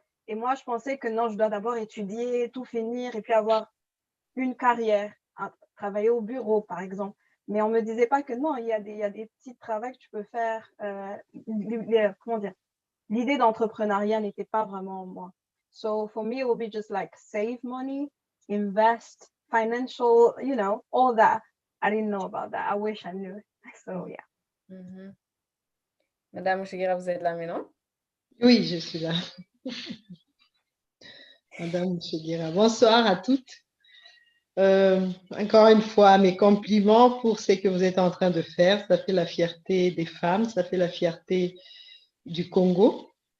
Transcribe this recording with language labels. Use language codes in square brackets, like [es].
[fr] Et moi je pensais que non, je dois d'abord étudier, tout finir et puis avoir une carrière, travailler au bureau par exemple. Mais on me disait pas que non, il y a des petits travaux que tu peux faire. Comment dire? L'idée d'entrepreneuriat n'était pas vraiment moi. [en] So for me, it would be just like save money, invest, financial, you know, all that. I didn't know about that. I wish I knew. So yeah. Mm-hmm. [fr] Madame Shigira, vous êtes là maintenant? Oui, je suis là. Madame Shigira, bonsoir à toutes. Encore une fois, mes compliments pour ce que vous êtes en train de faire. Ça fait la fierté des femmes, ça fait la fierté du Congo.